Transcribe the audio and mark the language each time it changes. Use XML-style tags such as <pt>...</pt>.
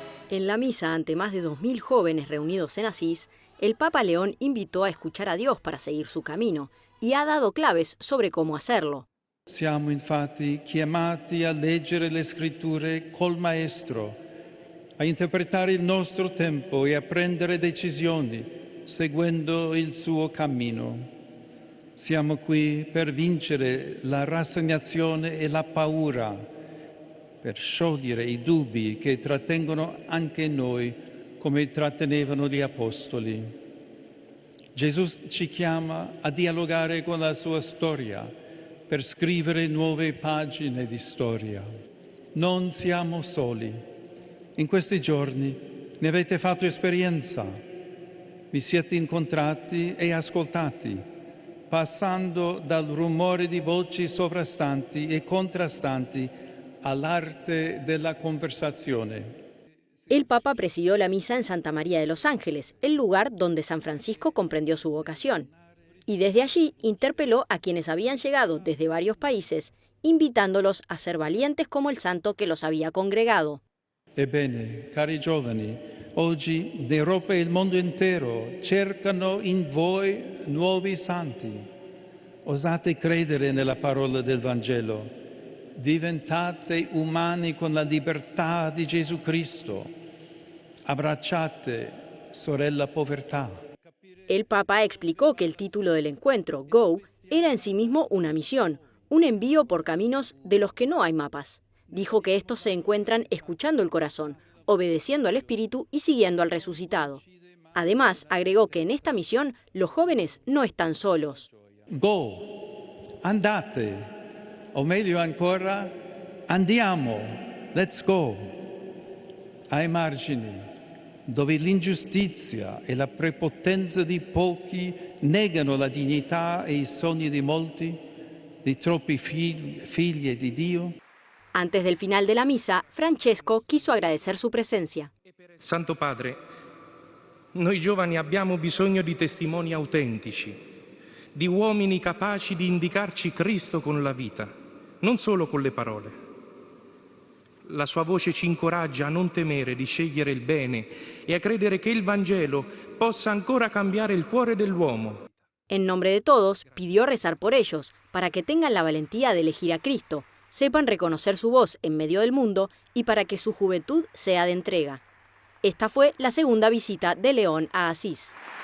<es>En la misa ante más de 2000 jóvenes reunidos en Asís, el Papa León invitó a escuchar a Dios para seguir su camino y ha dado claves sobre cómo hacerlo.</es> <it>Siamo infatti chiamati a leggere le scritture col Maestro, a interpretare il nostro tempo e a prendere decisioni seguendo il suo cammino. Siamo qui per vincere la rassegnazione e la paura, per sciogliere i dubbi che trattengono anche noi come trattenevano gli Apostoli. Gesù ci chiama a dialogare con la sua storia per scrivere nuove pagine di storia. Non siamo soli. In questi giorni ne avete fatto esperienza. Vi siete incontrati e ascoltati, passando dal rumore di voci sovrastanti e contrastanti all'arte della conversazione.</it> <es>El Papa presidió la misa en Santa María de los Ángeles, el lugar donde San Francisco comprendió su vocación. Y desde allí interpeló a quienes habían llegado desde varios países, invitándolos a ser valientes como el santo que los había congregado.</es> <it>Ebbene, cari giovani, oggi l'Europa e il mondo intero cercano in voi nuovi santi. Osate credere nella parola del Vangelo. Diventate umani con la libertà di Gesù Cristo. Abbracciate, sorella povertà.</it> <es>El Papa explicó que el título del encuentro, Go, era en sí mismo una misión, un envío por caminos de los que no hay mapas. Dijo que estos se encuentran escuchando el corazón, obedeciendo al Espíritu y siguiendo al resucitado. Además, agregó que en esta misión los jóvenes no están solos.</es> <it>Go, andate. O meglio ancora, andiamo,</it> <en>let's go,</en> <it>ai margini, dove l'ingiustizia e la prepotenza di pochi negano la dignità e i sogni di molti, di troppi figli di Dio.</it> <es>Antes del final de la misa, Francesco quiso agradecer su presencia.</es> <it>Santo Padre, noi giovani abbiamo bisogno di testimoni autentici, di uomini capaci di indicarci Cristo con la vita, non solo con le parole. La sua voce ci incoraggia a non temere di scegliere il bene e a credere che il Vangelo possa ancora cambiare il cuore dell'uomo.</it> <es>En nombre de todos, pidió rezar por ellos, para que tengan la valentía de elegir a Cristo, sepan reconocer su voz en medio del mundo y para que su juventud sea de entrega. Esta fue la segunda visita de León a Asís.</es>